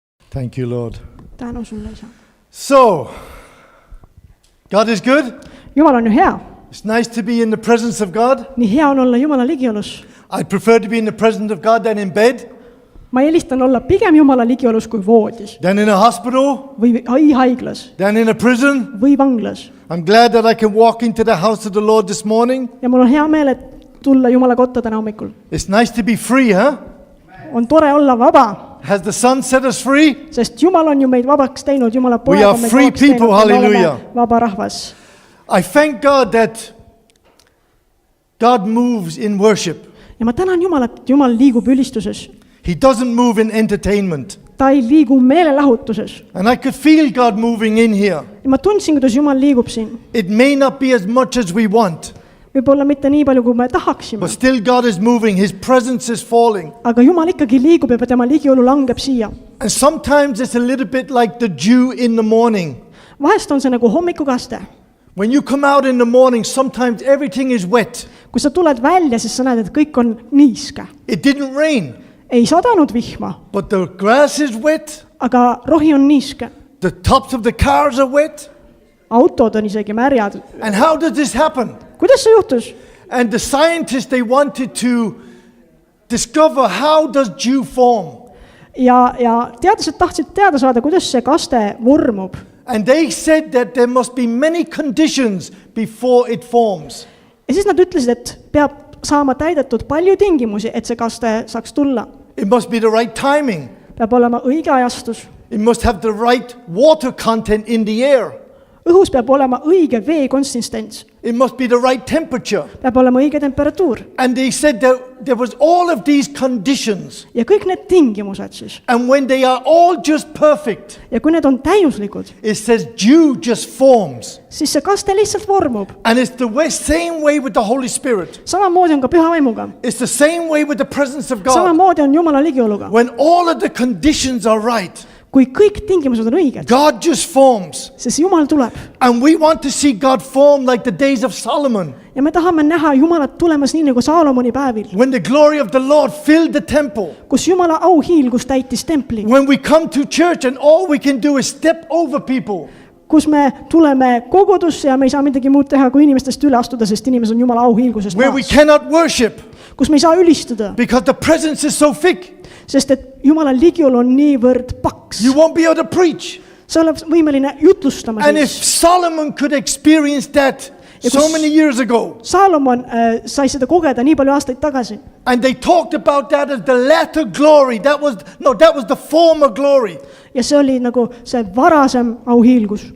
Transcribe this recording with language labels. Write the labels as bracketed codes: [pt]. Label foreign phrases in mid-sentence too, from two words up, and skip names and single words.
[en] Thank you, Lord. [et] Tänu sulle, Isa. [en] So, God is good. [et] Jumal on ju hea. [en] It's nice to be in the presence of God. [et] Nii hea on olla Jumala ligiolus. [en] I prefer to be in the presence of God than in bed, [et] Ma eelistan olla pigem Jumala ligiolus kui voodis [en] than in a hospital, [et] või haiglas [en] than in a prison. [et] või vanglas. [en] I'm glad that I can walk into the house of the Lord this morning. [et] Ja mul on hea meel, et tulla Jumala kotta täna hommikul. [en] It's nice to be free, huh? [et] On tore olla vaba, [en] Has the Son set us free? [et] sest Jumal on ju meid vabaks teinud. Jumala [en] We [et] poeg [en] are [et] on meid [en] free [et] vabaks teinud. [en] people, [et] Me oleme [en] hallelujah. [et] vaba rahvas. [en] I thank God that God moves in worship. [et] Ja ma tänan Jumalat, et Jumal liigub ülistuses. [en] He doesn't move in entertainment. [et] Ta ei liigu meelelahutuses. [en] And I could feel God moving in here. [et] Ja ma tundsin, kuidas Jumal liigub siin. [en] It may not be as much as we want, [et] Võib-olla mitte nii palju, kui me tahaksime. [en] but still God is moving. His presence is falling. [et] Aga Jumal ikkagi liigub ja tema ligiolu langeb siia. [en] And sometimes it's a little bit like the dew in the morning. [et] Vahest on see nagu hommikukaste. [en] When you come out in the morning, sometimes everything is wet. [et] Kui sa tuled välja, siis sa näed, et kõik on niiske. [en] It didn't rain, [et] Ei sadanud vihma, [en] but the grass is wet. [et] aga rohi on niiske. [en] The tops of the cars are wet. [et] Autod on isegi märjad. [en] And how did this happen? [et] Kuidas see juhtus? [en] And the scientists, they wanted to discover how does dew form. [et] Ja teadlased tahtsid teada saada, kuidas see kaste vormub. [en] And they said that there must be many conditions before it forms. [et] Ja siis nad ütlesid, et peab saama täidetud palju tingimusi, et see kaste saaks tulla. [en] It must be the right timing. [et] Peab olema õige ajastus. [en] It must have the right water content in the air. [et] Õhus peab olema õige vee konsistents. [en] It must be the right temperature. [et] Peab olema õige temperatuur. [en] And they said that there was all of these conditions. [et] Ja kõik need tingimused siis. [en] And when they are all just perfect, [et] Ja kui need on täiuslikud, [en] it says dew just forms. [et] siis see kaste lihtsalt vormub. [en] And it's the same way with the Holy Spirit. [et] Samamoodi on ka püha vaimuga. [en] It's the same way with the presence of God. [et] Samamoodi on Jumala ligioluga. [en] When all of the conditions are right, [et] Kui kõik tingimused on õiged, [en] God just forms. [et] siis Jumal tuleb. [en] And we want to see God form like the days of Solomon, [et] Ja me tahame näha Jumalat tulemas nii nagu Saalomoni päevil, [en] when the glory of the Lord filled the temple. [et] kus Jumala auhiilgus täitis templi, [en] When we come to church and all we can do is step over people. [et] kus me tuleme kogudusse ja me ei saa midagi muud teha, kui inimestest üle astuda, sest inimesed on Jumala auhiilgusest [en] Where we [et] maas. [en] cannot worship [et] Kus me ei saa ülistada, [en] because the presence is so thick. [et] sest et Jumala ligiolu on niivõrd paks. [en] You won't be able to preach. [et] Sa oled võimeline jutlustama [en] And if [et] siis. [en] Solomon could experience that so many years ago, [et] Saalomon sai seda kogeda nii palju aastaid tagasi. [en] and they talked about that as the latter glory, that was the former glory. [et] Ja see oli nagu see varasem auhiilgus.